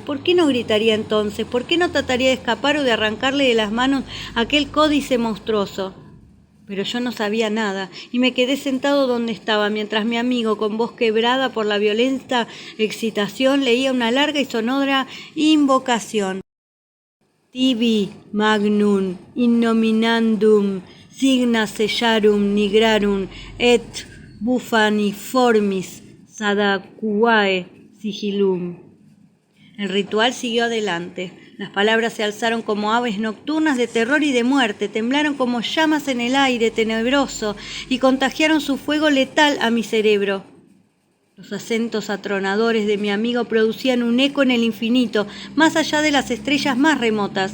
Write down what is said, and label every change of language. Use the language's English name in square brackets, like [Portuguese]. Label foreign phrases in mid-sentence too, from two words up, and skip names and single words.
[Spanish] ¿Por qué no gritaría entonces? ¿Por qué no trataría de escapar o de arrancarle de las manos aquel códice monstruoso? Pero yo no sabía nada y me quedé sentado donde estaba mientras mi amigo, con voz quebrada por la violenta excitación, leía una larga y sonora invocación. [Latin] Tibi magnum innominandum signa sellarum nigrarum et bufaniformis sadacuae sigillum. [Spanish] El ritual siguió adelante. Las palabras se alzaron como aves nocturnas de terror y de muerte, temblaron como llamas en el aire tenebroso y contagiaron su fuego letal a mi cerebro. Los acentos atronadores de mi amigo producían un eco en el infinito, más allá de las estrellas más remotas.